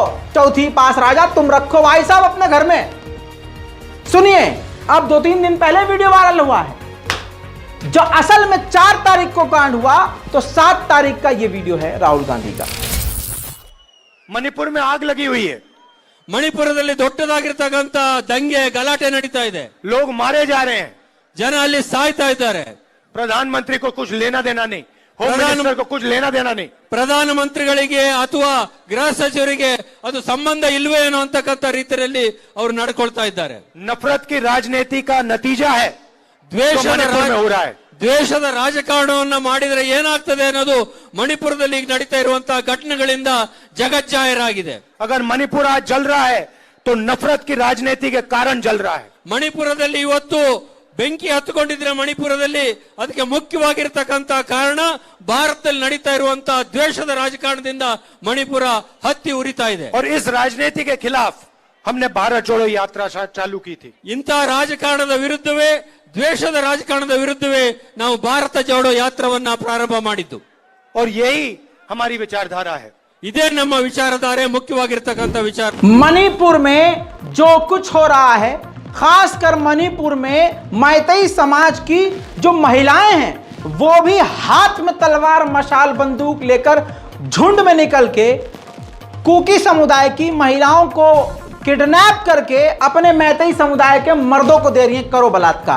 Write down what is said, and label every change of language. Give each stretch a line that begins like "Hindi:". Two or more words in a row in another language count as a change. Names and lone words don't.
Hindi: चौथी पास राजा तुम रखो भाई साहब अपने घर में। सुनिए, अब 2-3 दिन पहले वीडियो वायरल हुआ है, जो असल में 4 तारीख को कांड हुआ, तो 7 तारीख का ये वीडियो है राहुल गांधी का। मणिपुर में आग लगी हुई है,
Kannada: ಮಣಿಪುರದಲ್ಲಿ ದೊಡ್ಡದಾಗಿರ್ತಕ್ಕಂತ ದಂಗೆ ಗಲಾಟೆ ನಡೀತಾ ಇದೆ,
Hindi: लोग मारे जा रहे हैं,
Kannada: ಜನ ಅಲ್ಲಿ ಸಾಯ್ತಾ ಇದ್ದಾರೆ।
Hindi: प्रधानमंत्री को कुछ लेना देना नहीं,
English: home minister
Hindi: को कुछ लेना देना नहीं,
Kannada: ಪ್ರಧಾನಮಂತ್ರಿಗಳಿಗೆ ಅಥವಾ ಗೃಹ ಸಚಿವರಿಗೆ ಅದು ಸಂಬಂಧ ಇಲ್ವೇ ಏನೋ ಅಂತಕ್ಕಂಥ ರೀತಿಯಲ್ಲಿ ಅವರು ನಡ್ಕೊಳ್ತಾ ಇದ್ದಾರೆ।
Hindi: नफरत की राजनीति का नतीजा है
Kannada: ದ್ವೇಷದ ರಾಜಕಾರಣವನ್ನ ಮಾಡಿದ್ರೆ ಏನಾಗ್ತದೆ ಅನ್ನೋದು ಮಣಿಪುರದಲ್ಲಿ ಈಗ ನಡೀತಾ ಇರುವಂತಹ ಘಟನೆಗಳಿಂದ ಜಗಜ್ಜಾಹೀರಾಗಿದೆ।
Hindi: अगर मणिपुर आज जल रहा है तो नफरत की राजनीति के कारण जल रहा है।
Kannada: ಮಣಿಪುರದಲ್ಲಿ ಇವತ್ತು ಬೆಂಕಿ ಹತ್ತಿಕೊಂಡಿದ್ರೆ ಮಣಿಪುರದಲ್ಲಿ ಅದಕ್ಕೆ ಮುಖ್ಯವಾಗಿರ್ತಕ್ಕಂತ ಕಾರಣ ಭಾರತದಲ್ಲಿ ನಡೀತಾ ಇರುವಂತಹ ದ್ವೇಷದ ರಾಜಕಾರಣದಿಂದ ಮಣಿಪುರ ಹತ್ತಿ ಉರಿತಾ ಇದೆ।
Hindi: और इस राजनीति के खिलाफ हमने भारत जोड़ो यात्रा चालू की थी।
Kannada: ಇಂತಹ ರಾಜಕಾರಣದ ವಿರುದ್ಧವೇ, ದ್ವೇಷದ ರಾಜಕಾರಣದ ವಿರುದ್ಧವೇ ನಾವು ಭಾರತ ಜೋಡೋ ಯಾತ್ರವನ್ನ ಪ್ರಾರಂಭ ಮಾಡಿದ್ದು।
Hindi: और यही हमारी विचारधारा है,
Kannada: ಇದೇ ನಮ್ಮ ವಿಚಾರಧಾರೆ, ಮುಖ್ಯವಾಗಿರ್ತಕ್ಕಂಥ ವಿಚಾರ।
Hindi: मणिपुर में जो कुछ हो रहा है, खासकर मणिपुर में मैतेई समाज की जो महिलाएं हैं वो भी हाथ में तलवार मशाल बंदूक लेकर झुंड में निकल के कुकी समुदाय की महिलाओं को किडनैप करके अपने मैतेई समुदाय के मर्दों को दे रही हैं, करो बलात्कार।